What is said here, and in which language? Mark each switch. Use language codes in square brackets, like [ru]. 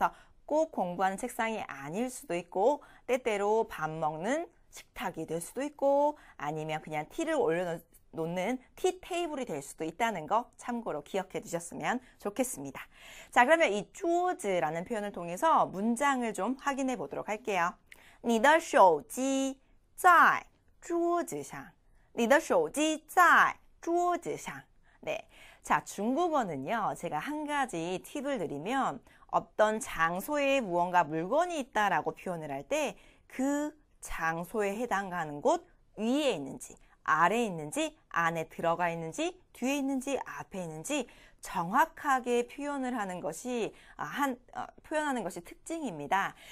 [ko] 그래서 꼭 공부하는 책상이 아닐 수도 있고 때때로 밥 먹는 식탁이 될 수도 있고 아니면 그냥 티를 올려놓는 티 테이블이 될 수도 있다는 거 참고로 기억해 두셨으면 좋겠습니다. 자, 그러면 이 桌子라는 표현을 통해서 문장을 좀 확인해 보도록 할게요. [zh] 你的手机在桌子上你的手机在桌子上 [ko] 네. 자, 중국어는요. 제가 한 가지 팁을 드리면 어떤 장소에 무언가 물건이 있다라고 표현을 할 때 그 장소에 해당하는 곳 위에 있는지 아래에 있는지 안에 들어가 있는지 뒤에 있는지 앞에 있는지 정확하게 표현을 하는 것이 표현하는 것이 특징입니다.